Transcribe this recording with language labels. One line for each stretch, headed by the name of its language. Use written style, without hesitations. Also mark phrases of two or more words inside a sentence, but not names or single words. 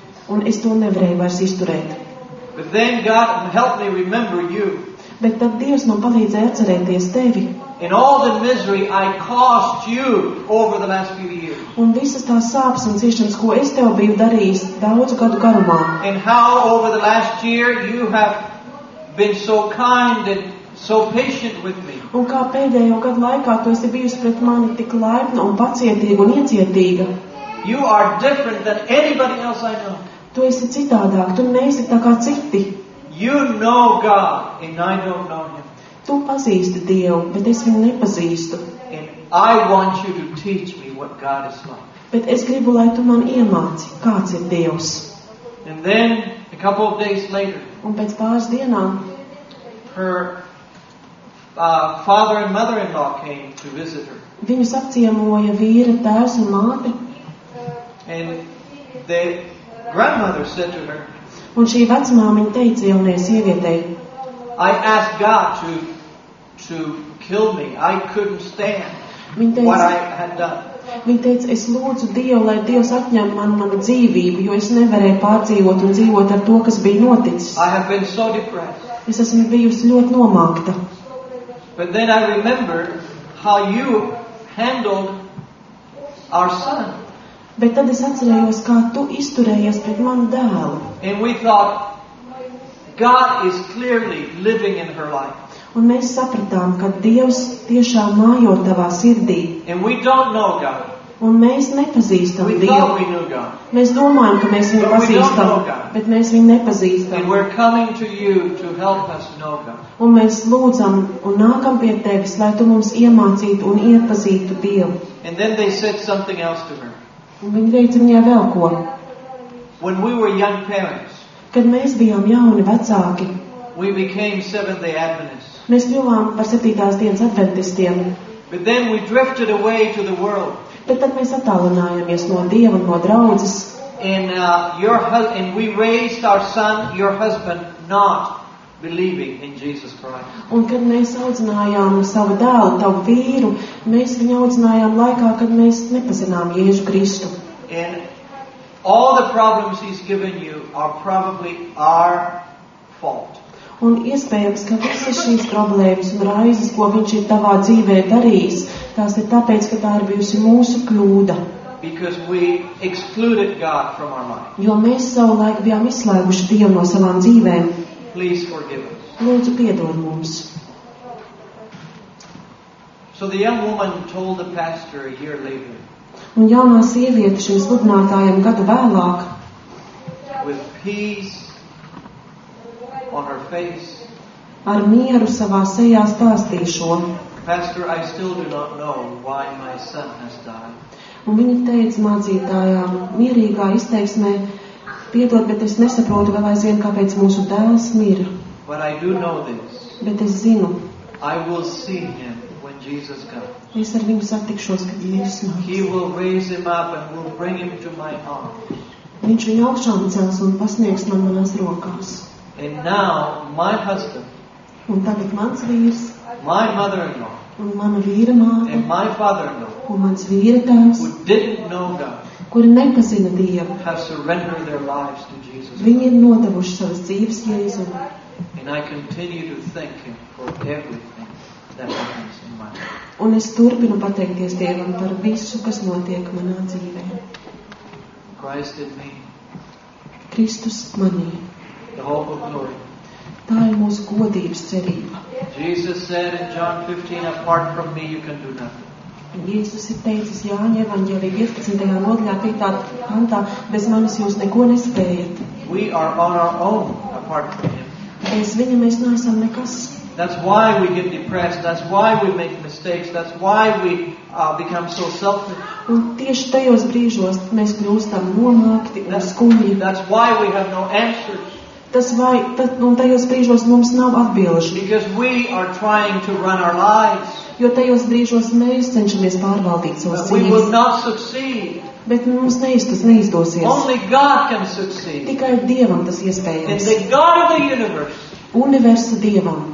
Latvian: Un es to nevarēju vairs izturēt.
English: But then God helped me remember you.
Latvian: Bet tad Dievs man palīdzēja atcerēties tevi.
English: And all the misery I caused you over the last few years.
Latvian: Un visas tās sāpes un ciešanas, ko es tev biju darījis daudzu gadu garumā.
English: And how over the last year you have been so kind and so patient with me.
Latvian: Un kā pēdējo gadu laikā tu esi bijusi pret mani tik laipna un pacietīga un iecietīga.
English: You are different than anybody else I know.
Latvian: Tu esi citādāk, tu neesi tā kā citi.
English: You know God and I don't know Him.
Latvian: Tu pazīsti Dievu, bet es viņu nepazīstu.
English: And I want you to teach me what God is like.
Latvian: Bet es gribu, lai tu man iemāci, kāds ir Dievs.
English: And then a couple of days later,
Latvian: Un pēc pāris dienām
English: her father and mother-in-law came to visit her.
Latvian: viņus apciemoja vīra tēvs un māte.
English: And the grandmother said to her,
Latvian: Un šī vecmāmiņa teica jaunajai sievietei,
English: I asked God to kill me. I couldn't stand
Latvian: viņa
English: what I
Latvian: teica,
English: had done.
Latvian: es lūdzu Dievu, lai Dievs atņem manu dzīvību, jo es nevarēju pārdzīvot un dzīvot ar to, kas bija noticis.
English: I have been so depressed.
Latvian: Es esmu bijusi ļoti nomākta.
English: But then I remembered how you handled our son.
Latvian: Bet tad es atcerējos, kā tu izturējies pret manu dēlu.
English: And we thought, God is clearly living in her life.
Latvian: Un mēs sapratām, ka Dievs tiešām mājo tavā sirdī.
English: And we don't know God.
Latvian: Un mēs nepazīstam
English: We
Latvian: Dievu.
English: thought we knew God.
Latvian: Mēs domājam, ka mēs viņu
English: But we don't
Latvian: pazīstam,
English: know God.
Latvian: bet mēs viņu nepazīstam.
English: And we're coming to you to help us know God.
Latvian: Un mēs lūdzam un nākam pie tevis, lai tu mums iemācītu un iepazītu Dievu.
English: And then they said something else to her.
Latvian: Un viņi teica viņai vēl ko.
English: When we were young parents,
Latvian: Kad mēs bijām jauni vecāki,
English: we became Seventh-day Adventists.
Latvian: mēs kļuvām par 7. dienas adventistiem.
English: But then we drifted away to the world.
Latvian: Bet tad mēs attālinājāmies no Dieva un no draudzes.
English: And we raised our son, your husband, not believing in Jesus Christ.
Latvian: Un kad mēs audzinājām savu dēlu, tavu vīru, mēs viņu audzinājām laikā, kad mēs nepazinām Jēzu Kristu.
English: And all the problems he's given you are probably our fault.
Latvian: Un iespējams, ka visas šīs problēmas un raizes, ko viņš ir tavā dzīvē darījis, tās ir tāpēc, ka tā ir bijusi mūsu kļūda.
English: Because we excluded God from our mind.
Latvian: Jo mēs savulaik bijām izslēguši Dievu no savām dzīvēm.
English: Please forgive us.
Latvian: Lūdzu, piedod mums.
English: So the young woman told the pastor a year later,
Latvian: Un jaunā sieviete šim sludinātājam gadu vēlāk,
English: with peace on her face,
Latvian: ar mieru savā sejā stāstīja šo.
English: Pastor, I still do not know why my son has died.
Latvian: Un viņa teica mācītājām mierīgā izteiksmē, piedod, bet es nesaprotu vēl aizvien, kāpēc mūsu dēls mira.
English: But I do know this.
Latvian: Bet es zinu,
English: I will see him when Jesus comes.
Latvian: es ar viņu satikšos, kad Jēzus
English: He
Latvian: nāks.
English: will raise him up and will bring him to my arms.
Latvian: Viņš viņu augšām cels un pasniegs man manās rokās.
English: And now my husband,
Latvian: Un tagad mans vīrs
English: my mother-in-law,
Latvian: un mana vīra māte
English: and my father-in-law,
Latvian: un mans vīra tēvs,
English: who didn't know God,
Latvian: kuri nepazina Dievu,
English: have surrendered their lives to Jesus.
Latvian: viņi ir nodevuši savas dzīves Jēzum.
English: And I continue to thank him for everything that happens in my life.
Latvian: Un es turpinu pateikties Dievam par visu, kas notiek manā dzīvē.
English: Christ in me,
Latvian: Kristus manī.
English: the hope of glory.
Latvian: Tā ir mūsu godības cerība.
English: Jesus said in John 15, apart from me you can do nothing.
Latvian: Jēzus ir teicis Jāņa evaņģēlija 15. nodaļā 5. pantā, bez manis jūs neko nespējat.
English: We are on our own apart from him.
Latvian: Bez viņa mēs neesam nekas.
English: That's why we get depressed. That's why we make mistakes. That's why we become so selfish.
Latvian: Un tieši tajos brīžos mēs kļūstam nomākti un skumji.
English: That's why we have no answers.
Latvian: Un tajos brīžos mums nav atbilžu.
English: Because we are trying to run our lives.
Latvian: Jo tajos brīžos mēs cenšamies pārvaldīt savas
English: But we will
Latvian: dzīves.
English: not succeed.
Latvian: Bet mums tas neizdosies.
English: Only God can succeed.
Latvian: Tikai Dievam tas
English: And
Latvian: iespējams.
English: the God of the universe
Latvian: Universa Dievam.